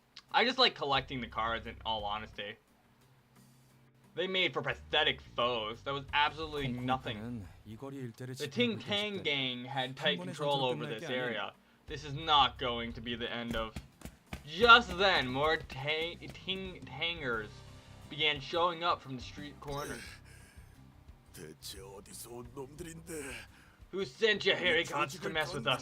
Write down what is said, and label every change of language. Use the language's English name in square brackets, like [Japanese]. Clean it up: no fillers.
[English] I just like collecting the cards in all honesty. They made for pathetic foes. That was absolutely nothing. The Ting Tang gang had tight control over this area. This is not going to be the end of... Just then, more Ting Tangers began showing up from the street corners. [Korean] 대체 어디서 온 놈들인데? [English] Who sent you hairy cunts to mess with us?